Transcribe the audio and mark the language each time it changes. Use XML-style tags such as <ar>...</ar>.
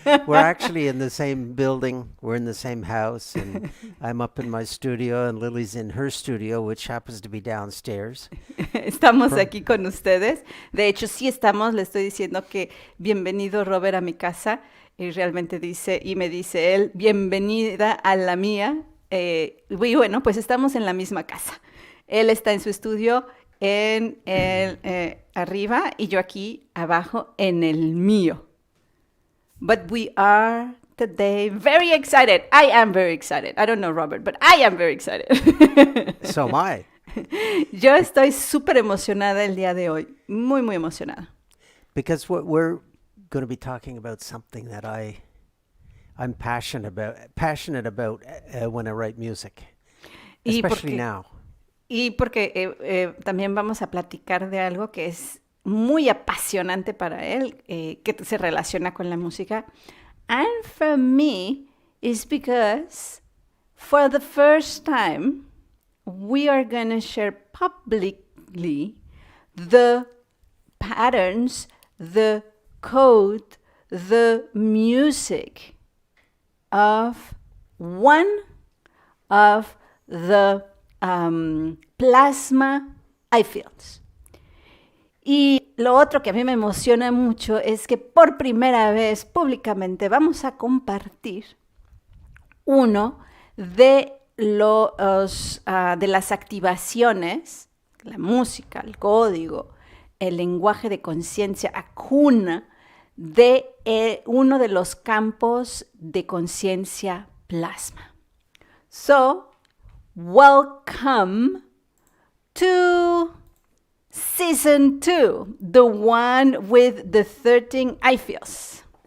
<en>We're actually in the same building. We're in the same house, and I'm up in my studio, and Lily's in her studio, which happens to be downstairs.</en> <es>Estamos Pro- aquí con ustedes. De hecho, sí estamos. Le estoy diciendo que bienvenido, Robert, a mi casa. Y realmente dice, y me dice él, bienvenida a la mía. Y bueno, pues estamos en la misma casa. Él está en su estudio en el arriba y yo aquí abajo en el mío.</es> <en>But we are today very excited. I am very excited. I don't know, Robert, but I am very excited. So am I,</en> <es>Yo estoy súper emocionada el día de hoy. Muy, muy emocionada.</es> <en>because we're going to be talking about something that I'm passionate about when I write music,</en> <es>Y</es> <en>especially</en> <es>porque,</es> <en>now.</en> <es>y porque también vamos a platicar de algo que es muy apasionante para él, que se relaciona con la música.</es> <en>And for me, it's because for the first time, we are going to share publicly the patterns, the code, the music of one of the plasma eye fields.</en> <es>Y lo otro que a mí me emociona mucho es que por primera vez públicamente vamos a compartir uno de de las activaciones, la música, el código, el lenguaje de conciencia, acuna, de uno de los campos de conciencia plasma.</es> <en>So, welcome to Season 2, the one with the 13 I feels.</en>